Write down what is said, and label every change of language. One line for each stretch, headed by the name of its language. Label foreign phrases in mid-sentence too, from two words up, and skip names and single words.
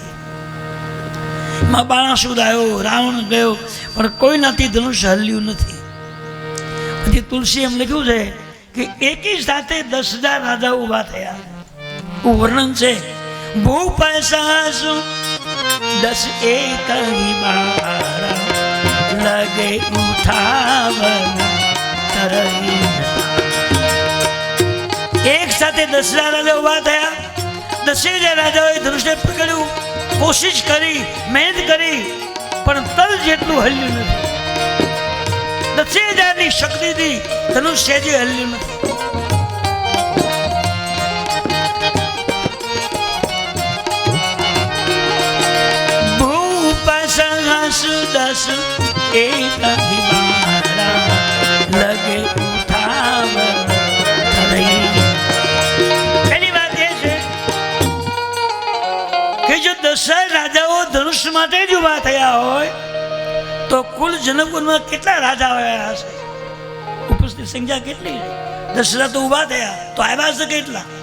Gujarati: માં બાણાસુર આવ્યો, રાવણ ગયો, પણ કોઈ નથી, ધનુષ હલ્યું નથી. પછી તુલસી એમ લખ્યું છે કે એકી સાથે 10,000 રાજાઓ ઊભા થયા. વર્ણન છે,
Awadhi: भूप सासु 10 एक ही बारा लगे उठावन तरई.
Gujarati: એક સાથે 10,000 રાજા ઊભા થયા. 10,000 રાજાઓએ ધનુષને પકડ્યું, કોશિશ કરી, મહેનત કરી, પણ તલ જેટલું હલ્યું નથી. 10,000ની શક્તિથી ધનુષ સેજે હલ્યું નથી.
Awadhi: भूप सहस 10 एक ही बारा लगे उठावन तरई.
Gujarati: પહેલી વાત એ છે કે જો 10 રાજાઓ ધનુષ માટે જ ઉભા થયા હોય તો કુલ જનકપુરમાં કેટલા રાજા આવ્યા હશે? ઉપસ્થિત સંખ્યા કેટલી? 10 તો ઉભા થયા તો આવ્યા હશે કેટલા?